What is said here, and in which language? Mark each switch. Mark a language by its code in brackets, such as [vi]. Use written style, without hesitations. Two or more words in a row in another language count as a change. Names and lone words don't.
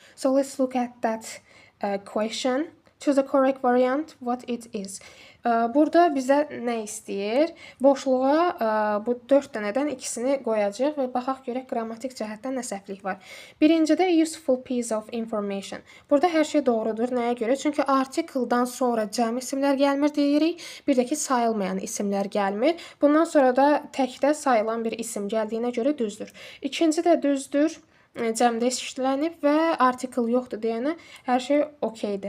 [en] So let's look at that question. Choose the correct variant, what it is. [az] Burada bizə nə istəyir? Boşluğa bu 4 dənədən ikisini qoyacaq və baxaq görək qrammatik cəhətdən nə səhvlik var. Birincidə [en] useful piece of information. [az] Burada hər şey doğrudur. Nəyə görə? Çünki artikeldan sonra cəm isimlər gəlmir deyirik. Bir də ki, sayılmayan isimlər gəlmir. Bundan sonra da təkdə sayılan bir isim gəldiyinə görə düzdür. İkinci də düzdür. Cəmdə işlənib və artikel yoxdur deyənə hər şey okeydir.